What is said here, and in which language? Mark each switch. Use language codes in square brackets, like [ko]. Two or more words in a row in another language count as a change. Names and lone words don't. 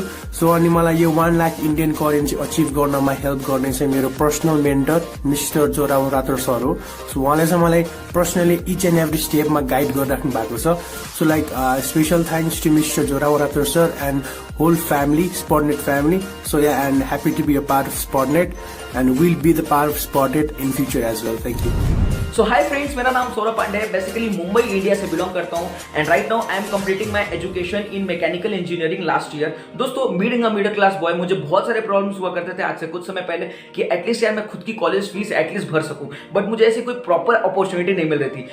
[ne] सो अनि मलाई यो 1 लाख [en] Indian currency [ne] अचिभ गर्नमा हेल्प गर्ने चाहिँ मेरो [en] personal mentor [ne] मिस्टर जोरावर राठोर सर हो। सो उहाँले चाहिँ मलाई पर्सनली [en] each and every stepma [ne] गाइड गरिराख्नु भएको छ। [en] So like special thanks to Mister Zorawar Rathore sir and whole family, Spotnet family. So yeah and happy to be a part of Spotnet and will be the part of Spotnet in future as well. Thank you. So hi friends, [hi] मेरा नाम सौरभ पांडे है। बेसिकली मुंबई इंडिया से बिलोंग करता हूँ [en] and right now I am completing my education in mechanical engineering last year. [hi] दोस्तों, [en] being a middle class boy, [hi] मुझे बहुत सारे प्रॉब्लम्स हुआ करते थे आज से कुछ समय पहले कि एटलीस्ट यार मैं खुद की कॉलेज फीस एटलीस्ट भर सकूं, बट मुझे ऐसी कोई [en] proper opportunity [hi] नहीं मिल रही थी।